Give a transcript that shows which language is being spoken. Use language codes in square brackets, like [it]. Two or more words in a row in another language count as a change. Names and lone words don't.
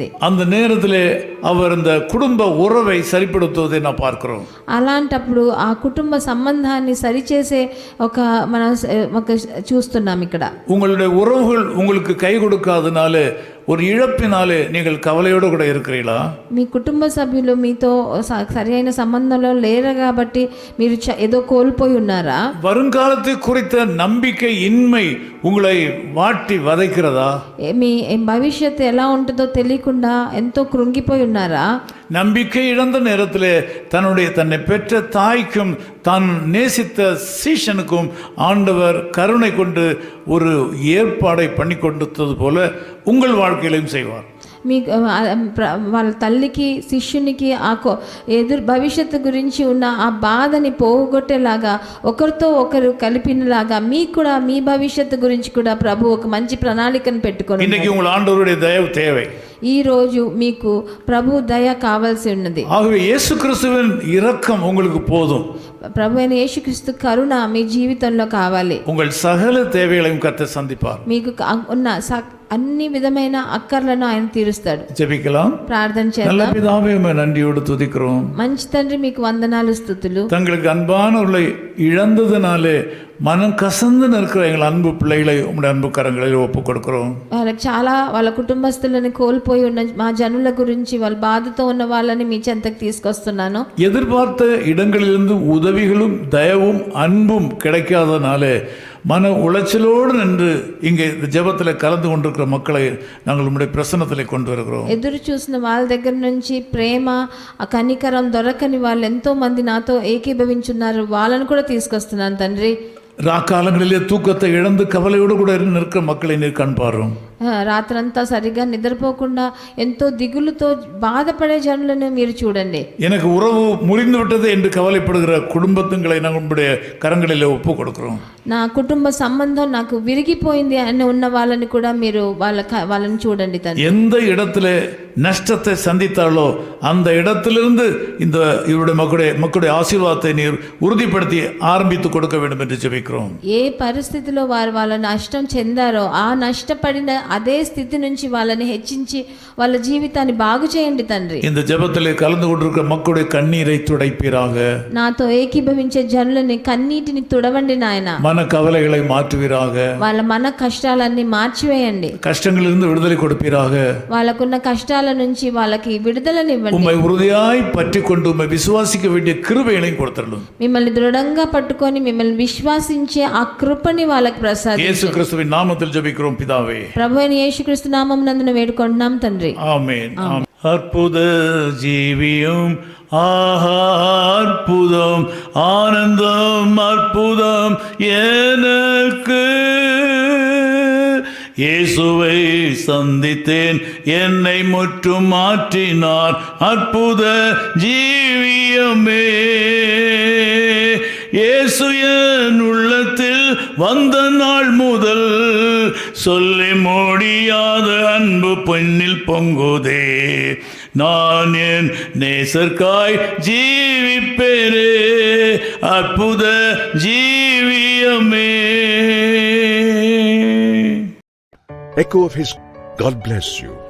[ta] அந்த நேரத்திலே அவர் இந்த குடும்ப உறவை சரிப்படுத்துவதை நான் பார்க்கிறோம். [te] అలాంటప్పుడు ఆ కుటుంబ సంబంధాన్ని సరిచేసే మనం చూస్తున్నాం ఇక్కడ. [ta] உங்களுடைய உறவுகள் உங்களுக்கு கை கொடுக்காதனால ஒரு இழப்பினாலே நீங்கள் கவலையோடு கூட இருக்கிறீங்களா? [te] మీ కుటుంబ సభ్యులు మీతో సరైన సంబంధంలో లేరు కాబట్టి మీరు ఏదో కోల్పోయి ఉన్నారా? [ta] வருங்காலத்தை குறித்த நம்பிக்கை இன்மை உங்களை வாட்டி வதைக்கிறதா? [te] మీ భవిష్యత్తు ఎలా ఉంటుందో తెలియకుండా ఎంతో కృంగిపోయి ఉన్నారా? [ta] நம்பிக்கை இழந்த நேரத்திலே தன்னை பெற்ற தாய்க்கும் தான் நேசித்த சீஷனுக்கும் ஆண்டவர் கருணை கொண்டு ஒரு ஏற்பாடை பண்ணி கொடுத்தது போல உங்கள் வாழ்க்கையிலும் செய்வார். [te] మీకు వాళ్ళ తల్లికి శిష్యునికి భవిష్యత్తు గురించి ఉన్న ఆ బాధని పోగొట్టేలాగా, ఒకరితో ఒకరు కలిపినలాగా మీకు కూడా మీ భవిష్యత్తు గురించి కూడా ప్రభు ఒక మంచి ప్రణాళికను పెట్టుకొని [ta] இன்னைக்கு உங்கள் ஆண்டவருடைய தயவு தேவை. [te] ఈ రోజు మీకు ప్రభు దయ కావాల్సి ఉన్నది. [ta] ஆகவே இயேசு கிறிஸ்துவின் இரக்கம் உங்களுக்கு போதும். [te] ప్రభు అయిన యేసుక్రీస్తు కరుణ మీ జీవితంలో కావాలి. [ta] உங்கள் சகல தேவைகளையும் கர்த்தர் சந்திப்பார். [te] మీకు ఉన్న అన్ని విధమైన అక్కర్లను ఆయన తీరుస్తాడు. [ta] ஜெபிக்கலாம். [te] ప్రార్థన చేద్దాం. [ta] நல்ல பிதாவே உம்மை நன்றியோடு துதிக்கிறோம். [te] మంచి తండ్రి మీకు వందనాలు, స్తుతులు. [ta] தங்களுக்கு அன்பானவர்களை இழந்ததினாலே மனம் கசந்து நிற்கிற எங்கள் அன்பு பிள்ளைகளை உம்முடைய அன்பு கரங்களில் ஒப்புக் கொடுக்கிறோம். [te] వాళ్ళకి చాలా వాళ్ళ కుటుంబస్తులని కోల్పోయి ఉన్న మా జనుల గురించి, వాళ్ళ బాధతో ఉన్న వాళ్ళని మీ చెంతకు తీసుకొస్తున్నాను. [ta] எதிர்பார்த்த இடங்களிலிருந்து உதவிகளும் தயவும் அன்பும் கிடைக்காதனாலே மன உளைச்சலோடு நின்று இங்கே இந்த ஜெபத்தில் கலந்து கொண்டிருக்கிற மக்களை நாங்கள் உம்முடைய பிரசன்னத்திலே கொண்டு வருகிறோம். [te] ఎదురు చూసిన వాళ్ళ దగ్గర నుంచి ప్రేమ, ఆ కనికరం దొరకని వాళ్ళు ఎంతో మంది నాతో ఏకీభవించున్నారు. వాళ్ళని కూడా తీసుకొస్తున్నాను తండ్రి. [ta] ராக்காலங்களிலே தூக்கத்தை இழந்து கவலையோடு கூட நிற்கிற மக்களை நீர் கண்பாரும். [te] రాత్రంతా సరిగా నిద్రపోకుండా ఎంతో దిగులుతో బాధపడే జనులను మీరు చూడండి. [ta] எனக்கு உறவு முறிந்து விட்டது என்று கவலைப்படுகிற குடும்பத்துங்களை நம்முடைய கரங்களில் ஒப்பு கொடுக்கிறோம். [te] నా కుటుంబ సంబంధం నాకు విరిగిపోయింది అని ఉన్న వాళ్ళని కూడా మీరు వాళ్ళని చూడండి తండ్రి. [ta] எந்த இடத்துல நஷ்டத்தை சந்தித்தாலோ அந்த இடத்திலிருந்து இந்த இவருடைய மக்களுடைய ஆசீர்வாதத்தை நீர் உறுதிப்படுத்தி ஆரம்பித்து கொடுக்க வேண்டும் என்று ஜெபிக்கிறோம். [te] ఏ పరిస్థితిలో వారు వాళ్ళ నష్టం చెందారో ఆ నష్టపడిన అదే స్థితి నుంచి వాళ్ళని హెచ్చించి వాళ్ళ జీవితాన్ని బాగు చేయండి తండ్రి. [ta] இந்த ஜெபத்திலே கலந்து கொண்டிருக்கிற மக்களுடைய கண்ணீரை துடைப்பீராக. [te] నాతో ఏకీభవించే జనులని కన్నీటిని తుడవండి నాయన. [ta] మన கவலைகளை மாற்றுவீராக. [te] వాళ్ళ మన కష్టాలన్నీ మార్చివేయండి. [ta] கஷ்டங்களிலிருந்து விடுதலை கொடுப்பீராக. [te] వాళ్ళకున్న కష్టాల నుంచి వాళ్ళకి విడుదలనివ్వండి. [ta] உம்மை உறுதியாய் பற்றிக்கொண்டு உம்மை விசுவாசிக்க வேண்டிய கிருபையையும் கொடுத்தருளும். [te] మిమ్మల్ని దృఢంగా పట్టుకొని మిమ్మల్ని విశ్వాసించే ఆ కృపని వాళ్ళకి ప్రసాదించండి. [ta] యేసు క్రీస్తుவின் நாமத்தில் ஜெபிக்கிறோம் பிதாவே. [te] ప్రభువైన యేసుక్రీస్తు నామమునందున వేడుకొంటున్నాం తండ్రి. [ta] ஆமென். அற்புத ஜீவியும் அற்புதம் ஆனந்தம் அற்புதம் எனக்கு இயேசுவை சந்தித்தேன் என்னை முற்றும் மாற்றினார் அற்புத ஜீவியமே இயேசு என் உள்ளத்தில் வந்த நாள் முதல் சொல்லி முடியாத அன்பு பொன்னில் பொங்குதே நான் என் நேசர்காய் ஜீவிப்பேரே அற்புத ஜீவியமே. [en] Echo of His God bless you.